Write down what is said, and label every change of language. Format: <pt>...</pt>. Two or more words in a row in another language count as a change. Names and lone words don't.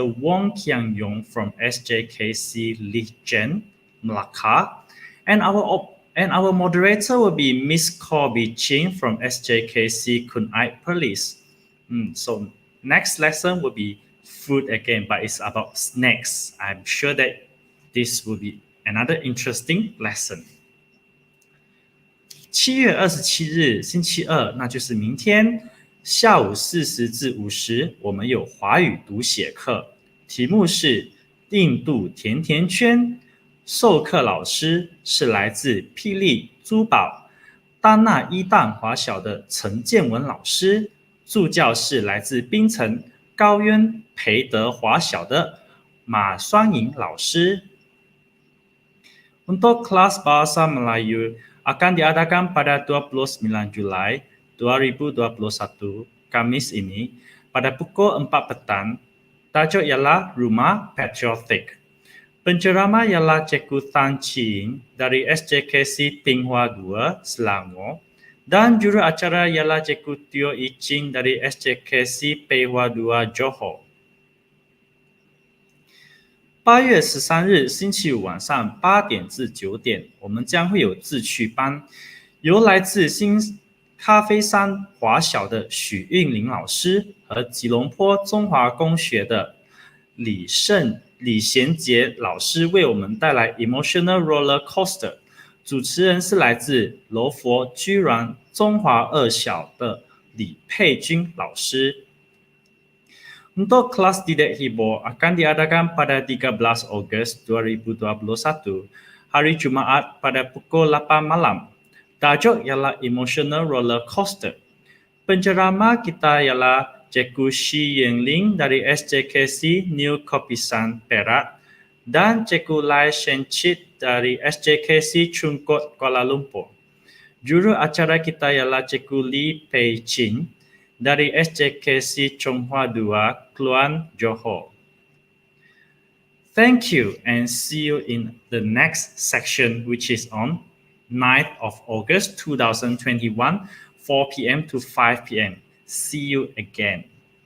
<en>Wong Kiang Yong from SJKC Lichen, Melaka, and our moderator will be Miss Corby Chin from SJKC Kunai Police. So next lesson will be food again, but it's about snacks. I'm sure that this will be another interesting lesson.</en> <zh>7 月27日星期二，那就是明天下午4时至5时，我们有华语读写课，题目是印度甜甜圈。授课老师是来自霹雳珠宝丹纳伊旦华小的陈建文老师，助教是来自槟城高渊培德华小的马双莹老师。</zh> <ms>Untuk kelas Bahasa Melayu akan diadakan pada 29 Julai 2021 Kamis ini pada pukul 4 petang. Tajuk ialah Rumah Patriotik. Penceramah ialah Cikgu Tan Chyun dari SJKC Pinghua 2 Selangor dan juru acara ialah Cikgu Teo Ichin dari SJKC Pinghua 2 Johor.</ms> <zh>8 月13日星期五晚上8点至9点，我们将会有自趣班，由来自新咖啡山华小的许韵玲老师和吉隆坡中华公学的李贤杰老师为我们带来</zh> <en>Emotional Roller Coaster，</en> <zh>主持人是来自柔佛居然中华二小的李佩君老师。</zh> <ms>Untuk kelas didik hibur akan diadakan pada 13 Ogos 2021, hari Jumaat pada pukul 8 malam. Tajuk ialah</ms> <en>Emotional Roller Coaster.</en> <ms>Penceramah kita ialah Cikgu Chyun dari SJKC New Kopisan Perak dan Cikgu Lai Shencit dari SJKC Chung Kuala Lumpur. Juru acara kita ialah Cikgu Lee Pei Chin dari SJKC Chonghua 2, Kluan, Johor.</ms> <en>Thank you and see you in the next section, which is on 9th of August 2021, 4 p.m. to 5 p.m. See you again.</en>